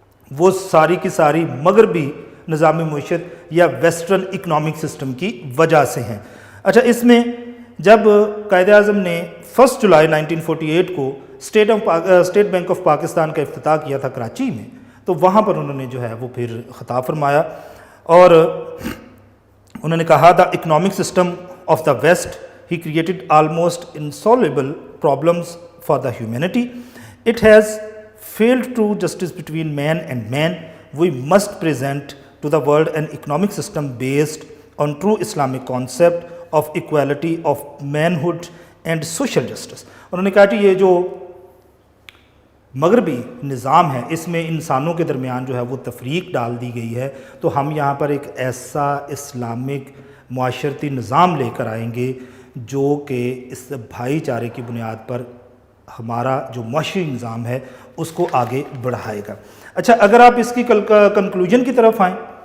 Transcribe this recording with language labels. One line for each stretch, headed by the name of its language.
Urdu: وہ ساری کی ساری مغربی نظام معیشت یا
English: western economic system
Urdu: کی وجہ سے ہیں۔ اچھا، اس میں جب قائد اعظم نے 1 جولائی 1948 کو اسٹیٹ بینک آف پاکستان کا افتتاح کیا تھا کراچی میں، تو وہاں پر انہوں نے جو ہے وہ پھر خطاب فرمایا اور انہوں نے کہا،
English: "The economic system of the west he created almost insolvable problems for the humanity. It has failed true justice between man and man. We must present to the world an economic system based on true Islamic concept of equality of manhood and social justice."
Urdu: انہوں نے کہا کہ یہ جو مغربی نظام ہے اس میں انسانوں کے درمیان جو ہے وہ تفریق ڈال دی گئی ہے، تو ہم یہاں پر ایک ایسا اسلامک معاشرتی نظام لے کر آئیں گے جو کہ اس بھائی چارے کی بنیاد پر ہمارا جو معاشی نظام ہے اس کو آگے بڑھائے گا۔ اچھا، اگر آپ اس کی کنکلوژن کی طرف آئیں